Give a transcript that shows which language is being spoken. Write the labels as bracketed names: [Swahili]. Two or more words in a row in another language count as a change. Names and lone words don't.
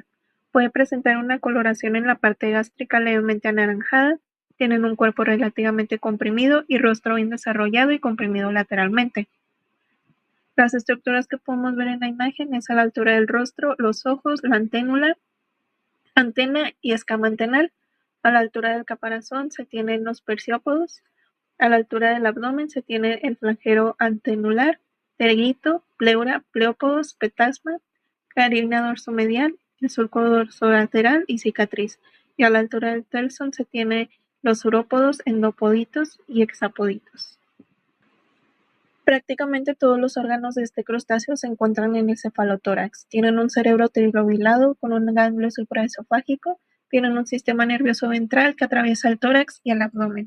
[Spanish] Puede presentar una coloración en la parte gástrica levemente anaranjada, tienen un cuerpo relativamente comprimido y rostro bien desarrollado y comprimido lateralmente. Las estructuras que podemos ver en la imagen es a la altura del rostro, los ojos, la antena y escama antenal. A la altura del caparazón se tienen los perciópodos. A la altura del abdomen se tiene el flagelo antenular, terguito, pleura, pleópodos, petasma, carina dorsomedial, el surco dorsolateral y cicatriz. Y a la altura del telson se tiene los urópodos, endopoditos y hexapoditos. Prácticamente todos los órganos de este crustáceo se encuentran en el cefalotórax. Tienen un cerebro trilobulado con un ganglio supraesofágico, tienen un sistema nervioso ventral que atraviesa el tórax y el abdomen.